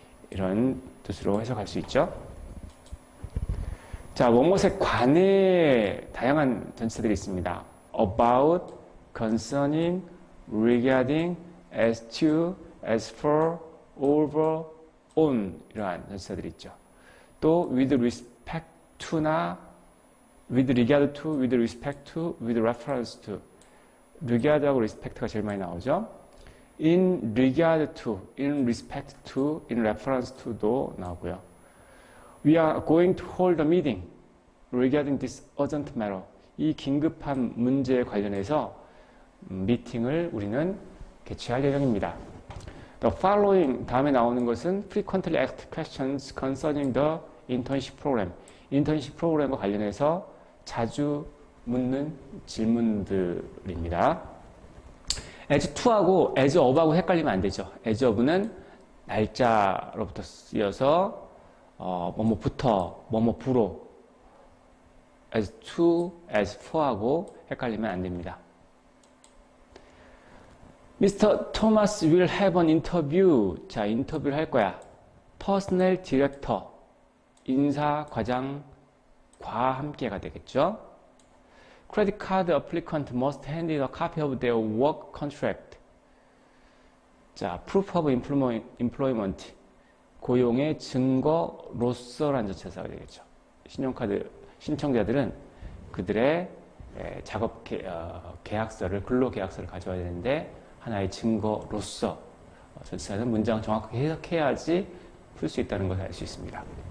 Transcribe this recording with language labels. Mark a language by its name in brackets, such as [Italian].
[Korean] 이런 뜻으로 해석할 수 있죠. 자, 뭐뭇에 관해 다양한 전치사들이 있습니다. [English] About, concerning, regarding, as to, as for, over, on, [Korean] 이러한 전치사들이 있죠. [English] 또 with respect to나 with regard to, with respect to, with reference to, regard하고 respect가 [Korean] 제일 많이 나오죠. [English] in regard to, in respect to, in reference to [Korean] 도 나오고요. [English] We are going to hold a meeting regarding this urgent matter. [Korean] 이 긴급한 문제에 관련해서 미팅을 우리는 개최할 예정입니다. [English] The following, [Korean] 다음에 나오는 것은 [English] frequently asked questions concerning the internship program. [Korean] 인턴십 프로그램과 관련해서 자주 묻는 질문들입니다. as to하고 as of하고 헷갈리면 안 되죠. as of는 날짜로부터 쓰여서 뭐뭐부터, 뭐뭐부로, as to, as for하고 헷갈리면 안 됩니다. [English] Mr. Thomas will have an interview. [Korean] 자, 인터뷰를 할 거야. [English] Personnel Director, [Korean] 인사과장과 함께가 되겠죠. [English] Credit card applicant must hand in a copy of their work contract. [Korean] 자, [English] proof of employment, [Korean] 고용의 증거로서라는 전치사가 되겠죠. 신용카드 신청자들은 그들의 작업 계약서를, 근로계약서를 가져와야 되는데 하나의 증거로서 전치사는 문장을 정확하게 해석해야지 풀 수 있다는 것을 알 수 있습니다.